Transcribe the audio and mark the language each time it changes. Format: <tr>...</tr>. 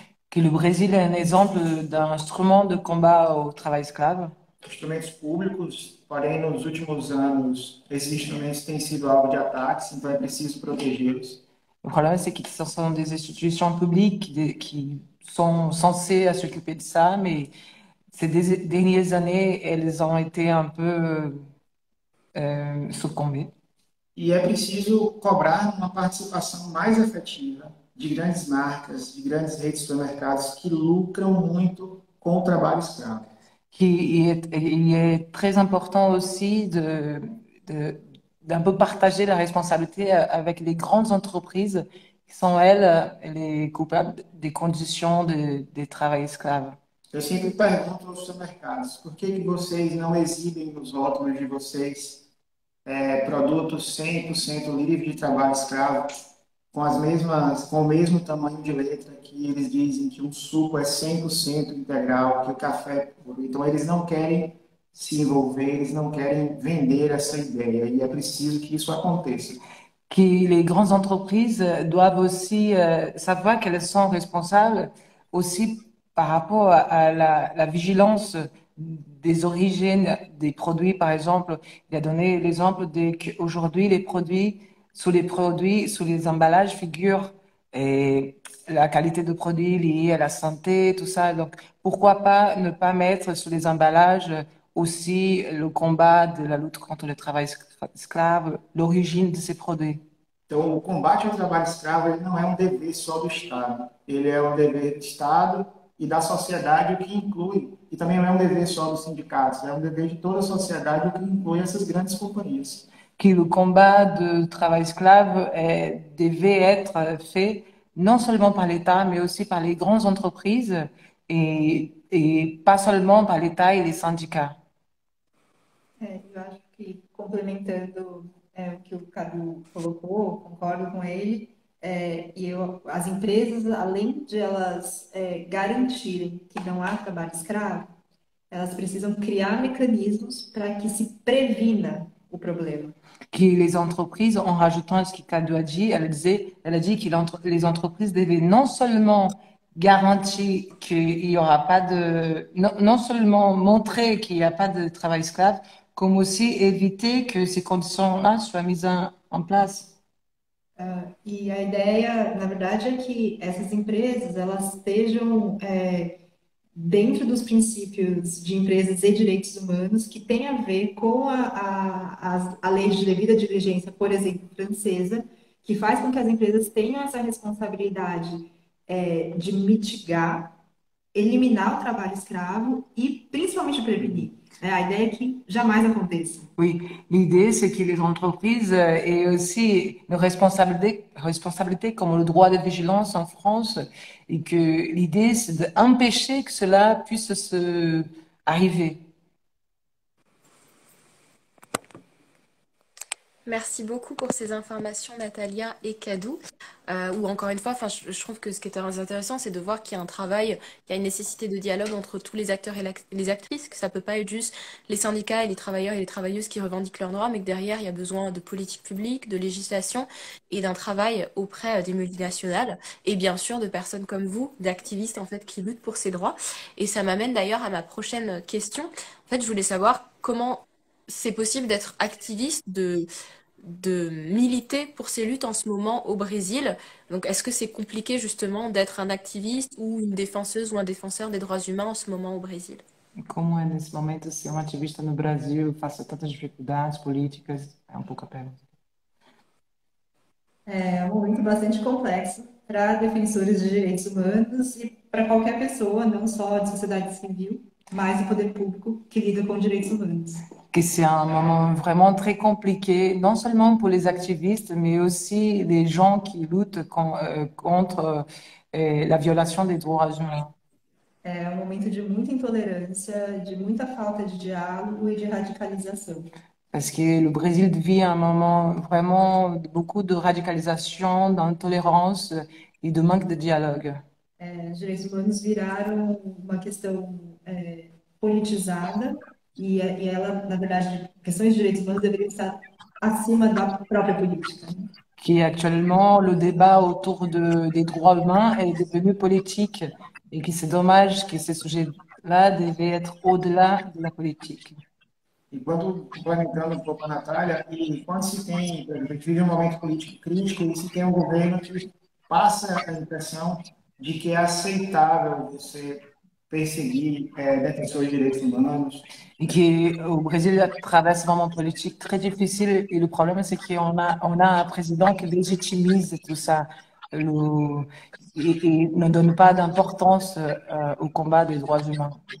<fr>Que le Brésil est un exemple d'un instrument de combat au travail esclave.</fr> <pt>Instrumentos públicos, porém, nos últimos anos, esses instrumentos têm sido alvo de ataques, então é preciso protegê-los.</pt> <fr>Le problème, c'est que ce sont des institutions publiques qui sont censées s'occuper de ça, mais ces dernières années, elles ont été un peu succombées.</fr> <pt>E é preciso cobrar uma participação mais efetiva de grandes marcas, de grandes redes de supermercados que lucram muito com o trabalho escravo.</pt> <fr>Il est très important aussi de- d'un peu partager la responsabilité avec les grandes entreprises qui sont, elles, les coupables des conditions de travail esclave.</fr> <pt>Eu sempre pergunto aos supermercados, por que vocês não exibem nos rótulos de vocês produtos 100% livres de trabalho escravo, com o mesmo tamanho de letra que eles dizem que um suco é 100% integral, que o café é puro. Então, eles não querem se envolver, eles não querem vender essa ideia, e é preciso que isso aconteça.</pt> <fr>Que les grandes entreprises doivent aussi savoir qu'elles sont responsables aussi par rapport à la vigilance des origines des produits. Par exemple, il a donné l'exemple qu'aujourd'hui, les produits, sous les emballages figurent la qualité de produit liée à la santé, tout ça. Donc, pourquoi pas ne pas mettre sur les emballages aussi le combat de la lutte contre le travail esclave, l'origine de ces produits.</fr> <pt>Então, o combate ao trabalho escravo ele não é um dever só do Estado, ele é um dever do Estado e da sociedade, o que inclui, e também não é um dever só dos sindicatos, é um dever de toda a sociedade, o que inclui essas grandes companhias.</pt> <fr>Que le combat de travail esclave devait être fait non seulement par l'État, mais aussi par les grandes entreprises et pas seulement par l'État et les syndicats.</fr> <pt>Eu acho que, complementando o que o Cadu colocou, concordo com ele, as empresas, além de elas garantirem que não há trabalho escravo, elas precisam criar mecanismos para que se previna o problema.</pt> <fr>Que les entreprises, en rajoutant ce que Cadu a dit, elle a dit que les entreprises devaient non seulement garantir qu'il y aura pas non seulement montrer qu'il n'y a pas de travail esclave, comme aussi éviter que ces conditions-là soient mises en place.</fr> <pt>E a ideia, na verdade, é que essas empresas elas estejam dentro dos princípios de empresas e direitos humanos que tem a ver com a lei de devida diligência, por exemplo, francesa, que faz com que as empresas tenham essa responsabilidade de mitigar, eliminar o trabalho escravo e principalmente prevenir. A ideia é que jamais aconteça.</pt> <fr>Oui, l'idée, c'est que les entreprises aient aussi une responsabilité comme le droit de vigilance en France et que l'idée, c'est d'empêcher que cela puisse arriver. Merci beaucoup pour ces informations, Natalia et Kadou. Ou encore une fois, enfin, je trouve que ce qui est très intéressant, c'est de voir qu'il y a un travail, il y a une nécessité de dialogue entre tous les acteurs et les actrices, que ça peut pas être juste les syndicats et les travailleurs et les travailleuses qui revendiquent leurs droits, mais que derrière, il y a besoin de politique publique, de législation et d'un travail auprès des multinationales et bien sûr de personnes comme vous, d'activistes en fait qui luttent pour ces droits. Et ça m'amène d'ailleurs à ma prochaine question. En fait, je voulais savoir comment c'est possible d'être activiste, de militer pour ces luttes en ce moment au Brésil. Donc, est-ce que c'est compliqué justement d'être un activiste ou une défenseuse ou un défenseur des droits humains en ce moment au Brésil?</fr> <pt>Como é nesse momento ser ativista no Brasil, face a tantas dificuldades políticas? É pouco a pergunta. É um momento bastante complexo para defensores de direitos humanos e para qualquer pessoa, não só de sociedade civil, mas do poder público que lida com direitos humanos.</pt> <fr>Que c'est un moment vraiment très compliqué, non seulement pour les activistes, mais aussi les gens qui luttent contre la violation des droits humains.</fr> <pt>É um momento de muita intolerância, de muita falta de diálogo e de radicalização.</pt> <fr>Parce que le Brésil vit un moment vraiment de beaucoup de radicalisation, d'intolérance et de manque de dialogue.</fr> <pt>Os direitos humanos viraram uma questão politizada e ela, na verdade, questões de direitos humanos deveriam estar acima da própria política, né?</pt> <fr>Qui actuellement, le débat autour des droits humains est devenu politique et que c'est dommage que ces sujets-là devaient être au-delà de la politique.</fr> <pt>Enquanto, complementando um pouco a Natália, e quando se tem, por exemplo, a gente vive um momento político crítico e se tem um governo que passa a impressão de que é aceitável você perseguir defensores de direitos humanos.</pt> <fr>Et qu'au Brésil traverse un moment politique très difficile. Et le problème, c'est qu'on a un président qui légitimise tout ça et ne donne pas d'importance au combat des droits humains.</fr>